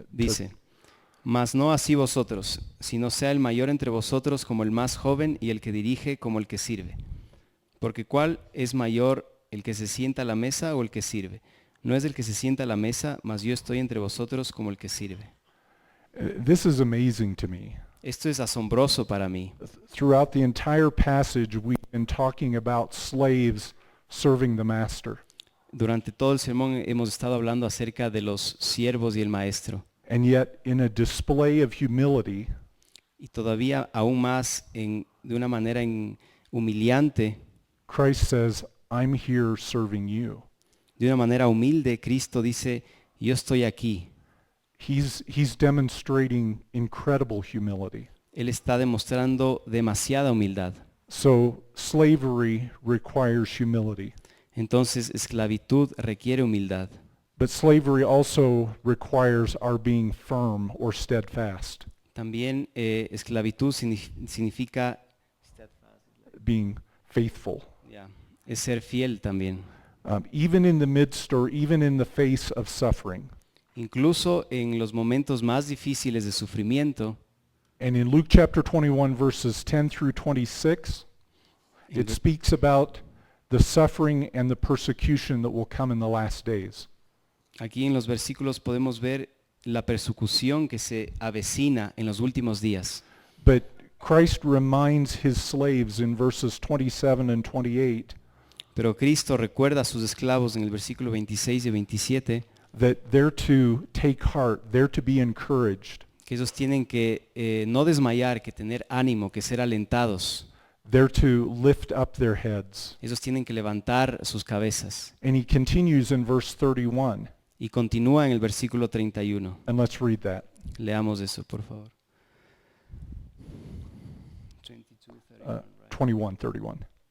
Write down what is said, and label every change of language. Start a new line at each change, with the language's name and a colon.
Spanish: Dice, mas no así vosotros, sino sea el mayor entre vosotros como el más joven y el que dirige como el que sirve. Porque ¿cuál es mayor, el que se sienta a la mesa o el que sirve? No es el que se sienta a la mesa, mas yo estoy entre vosotros como el que sirve.
English: This is amazing to me.
Spanish: Esto es asombroso para mí.
English: Throughout the entire passage, we've been talking about slaves serving the master.
Spanish: Durante todo el sermón hemos estado hablando acerca de los siervos y el maestro.
English: And yet, in a display of humility,
Spanish: Y todavía aún más de una manera humillante,
English: Christ says, I'm here serving you.
Spanish: de una manera humilde, Cristo dice, yo estoy aquí.
English: He's demonstrating incredible humility.
Spanish: Él está demostrando demasiada humildad.
English: So slavery requires humility,
Spanish: Entonces, esclavitud requiere humildad.
English: but slavery also requires our being firm or steadfast,
Spanish: También esclavitud significa
English: being faithful.
Spanish: ya, es ser fiel también.
English: Even in the midst or even in the face of suffering.
Spanish: Incluso en los momentos más difíciles de sufrimiento.
English: And in Luke chapter 21, verses 10 through 26, In it the- speaks about the suffering and the persecution that will come in the last days.
Spanish: Aquí en los versículos podemos ver la persecución que se avecina en los últimos días.
English: But Christ reminds his slaves in verses 27 and 28
Spanish: Pero Cristo recuerda a sus esclavos en el versículo 26 y 27
English: that they're to take heart, they're to be encouraged,
Spanish: que ellos tienen que no desmayar, que tener ánimo, que ser alentados.
English: they're to lift up their heads.
Spanish: Ellos tienen que levantar sus cabezas.
English: And he continues in verse 31,
Spanish: Y continúa en el versículo 31.
English: and let's read that.
Spanish: Leamos eso, por favor. 21, 31.